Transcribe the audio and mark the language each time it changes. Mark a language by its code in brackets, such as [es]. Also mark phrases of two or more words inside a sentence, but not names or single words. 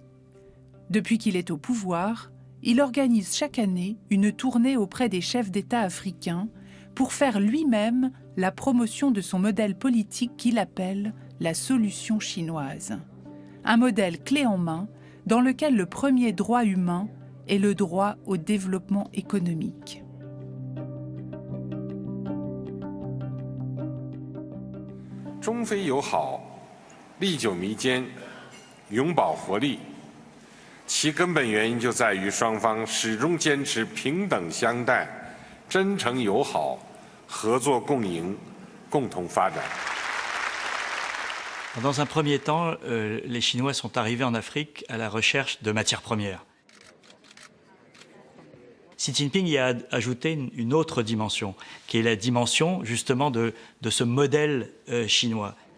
[fr] Depuis qu'il est au pouvoir, il organise chaque année une tournée auprès des chefs d'État africains pour faire lui-même la promotion de son modèle politique qu'il appelle la solution chinoise. Un modèle clé en main dans lequel le premier droit humain est le droit au développement économique. [zh] 中非友好历久弥坚，永葆活力。其根本原因就在于双方始终坚持平等相待、真诚友好、合作共赢、共同发展。 [fr] Dans un premier temps, les Chinois sont arrivés en Afrique à la recherche de matières premières. Xi Jinping y a ajouté une autre dimension, qui est la dimension justement de ce modèle chinois.